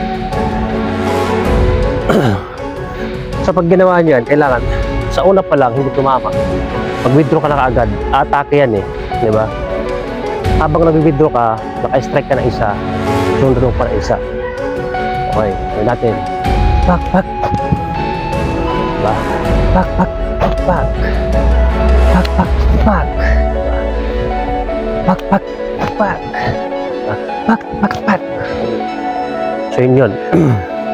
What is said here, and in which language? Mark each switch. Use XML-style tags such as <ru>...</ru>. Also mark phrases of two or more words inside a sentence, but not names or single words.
<tl>So pag ginawa nyo yan, kailangan sa una pa lang, hindi tumama. Mag-withdraw ka na kaagad, atake yan eh. Diba? Habang nag-withdraw ka, naka-strike ka na isa, sunod mo pa na isa. Okay, gawin natin. Pak, pak. Diba? Pak, pak, pak, pak. Pak, pak, pak. Pak, pak, pak. Pak, pak, pak. So yun yun.</tl>